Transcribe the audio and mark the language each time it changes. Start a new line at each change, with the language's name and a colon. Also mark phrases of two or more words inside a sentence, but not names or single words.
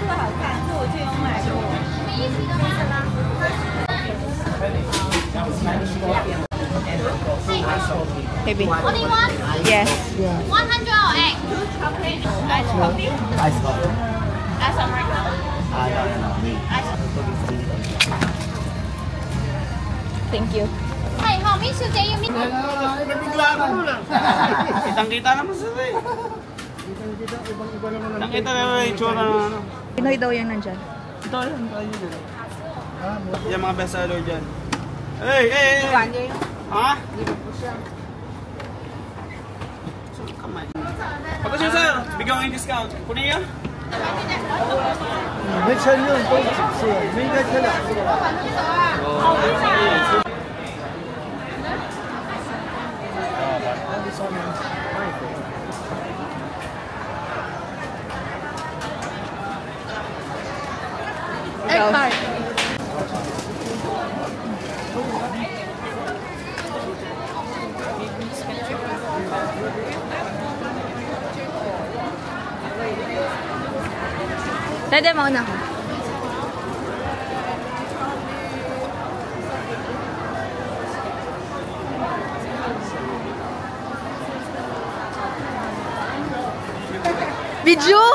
English: Maybe. Only one? Yes. Yeah. 100 or egg? Okay. Ice coffee. Ice Americano? Thank you. Hey, how many today you mean?
Filipino: kitang-kita naman sila eh. Kitang-kita naman yung itsura ng ano. Pinoy daw yung nandyan. Ito yan, tayo dyan. Yan mga
English: best seller
Filipino: dyan.
English: Hey, hey, hey! Ha? Kamay.
Filipino: Pagka siya sir, bigyan ko yung discount. Kunin niya?
Chinese: 没承认都是，没应该开2次吧？
English: Egg tart.
Filipino: Dede, mauna ako. Video?